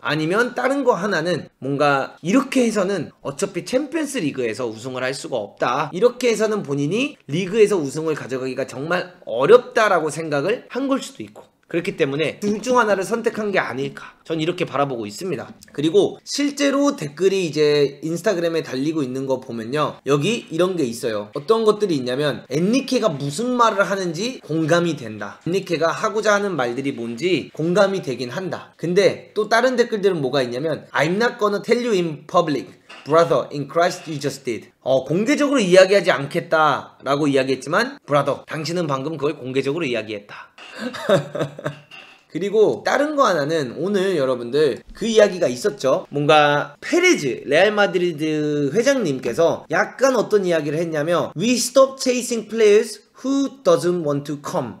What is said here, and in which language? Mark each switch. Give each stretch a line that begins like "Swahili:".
Korean: 아니면 다른 거 하나는 뭔가 이렇게 해서는 어차피 챔피언스 리그에서 우승을 할 수가 없다, 이렇게 해서는 본인이 리그에서 우승을 가져가기가 정말 어렵다라고 생각을 한 걸 수도 있고, 그렇기 때문에 둘 중 하나를 선택한 게 아닐까, 전 이렇게 바라보고 있습니다. 그리고 실제로 댓글이 이제 인스타그램에 달리고 있는 거 보면요, 여기 이런 게 있어요. 어떤 것들이 있냐면 엔리케가 무슨 말을 하는지 공감이 된다, 엔리케가 하고자 하는 말들이 뭔지 공감이 되긴 한다. 근데 또 다른 댓글들은 뭐가 있냐면
English: I'm not gonna tell you in public brother in Christ you just did.
Korean: 공개적으로 이야기하지 않겠다 라고 이야기했지만 brother, 당신은 방금 그걸 공개적으로 이야기했다. 그리고 다른 거 하나는 오늘 여러분들 그 이야기가 있었죠. 뭔가 페레즈 레알 마드리드 회장님께서 약간 어떤 이야기를 했냐면
English: We stop chasing players who doesn't want to come.